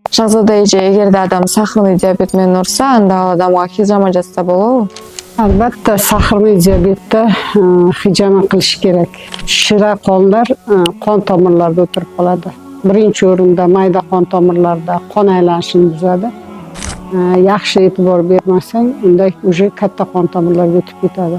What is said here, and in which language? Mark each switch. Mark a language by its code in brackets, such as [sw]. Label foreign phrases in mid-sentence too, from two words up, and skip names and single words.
[ky] Шахзода эже, эгерде адам [ru] сахарный диабет [ky] менен ооруса, анда ал адамга хижама жасаса болобу? [uz] Albatta sahirli diyabetda hijama qilish kerak. Shira qonlar qon tomirlarida o'tirib qoladi. Birinchi o'rinda mayda qon tomirlarida qon aylanishini buzadi. Yaxshi e'tibor bermasang, unda уже katta qon tomirlarga o'tib ketadi.